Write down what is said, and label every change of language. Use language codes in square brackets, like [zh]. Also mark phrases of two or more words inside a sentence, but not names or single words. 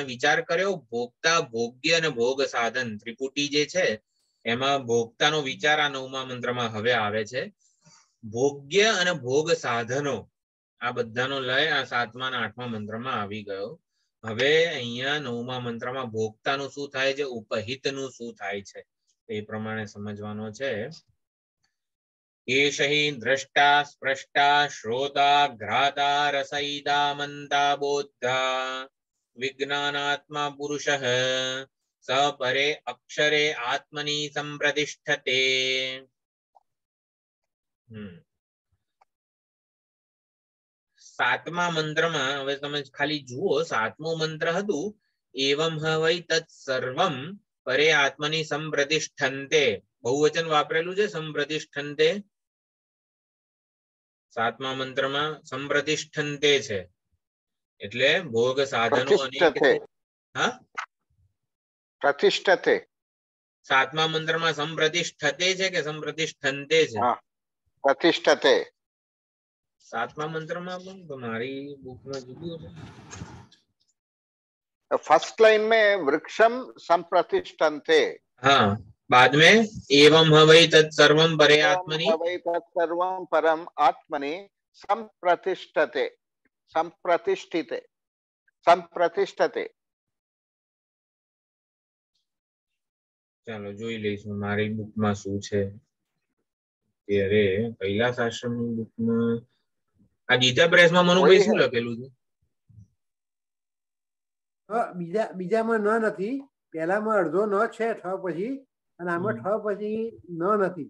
[gu] આપણે વિચાર કર્યો ભોગતા, ભોગ્ય અને ભોગ સાધન ત્રિપુટી જે છે એમાં ભોગતાનો વિચાર આ 9મા મંત્રમાં હવે આવે છે. ભોગ્ય અને ભોગ સાધનો આ બધાનો લય આ 7મા અને 8મા મંત્રમાં આવી ગયો. હવે અહીંયા 9મા મંત્રમાં ભોગતાનું શું થાય છે, ઉપહિતનું શું થાય છે એ પ્રમાણે સમજવાનો છે. [sa] एष हि द्रष्टा स्प्रष्टा श्रोता घ्राता रसयिता मंता बोद्धा विज्ञानात्मा पुरुषः स परे अक्षरे आत्मनि संप्रतिष्ठते. [gu] સાતમા મંત્રમા હવે તમે ખાલી જુઓ, 7મો મંત્ર હતું [sa] એવમ હવૈ તત્ સર્વમ પરે આત્મનિ સંપ્રતિષ્ઠન્તે. [gu] બહુવચન વાપરેલું છે સંપ્રતિષ્ઠન્તે. 7મા મંત્રમાં સંપ્રતિષ્ઠન્તે છે એટલે ભોગ સાધનો અનેક છે. હા, પ્રતિષ્ઠતે. 7મા મંત્રમાં સંપ્રતિષ્ઠતે છે કે સંપ્રતિષ્ઠન્તે છે? પ્રતિષ્ઠતે. 7મા મંત્રમાં પણ તમારી બુકમાં જુદું છે. [en] first line [hi] में [sa] वृक्षम संप्रतिष्ठन्ते. [hi] हाँ, बाद में [sa] एवं हवै तत्सर्वं परे आत्मनि हवै तत्सर्वं परम आत्मनि संप्रतिष्ठते. संप्रतिष्ठिते. संप्रतिष्ठते. [gu] ચાલો જોઈ લઈશું મારી બુકમાં શું છે. ત્યારે કૈલાસ આશ્રમની બુકમાં આ ગીતા પ્રેસમાં મનુભાઈ શું લખેલું છે? બીજામાં ન નથી, પહેલામાં અડધો ન છે ઠ પછી, અને આમાં ઠ પછી ન નથી.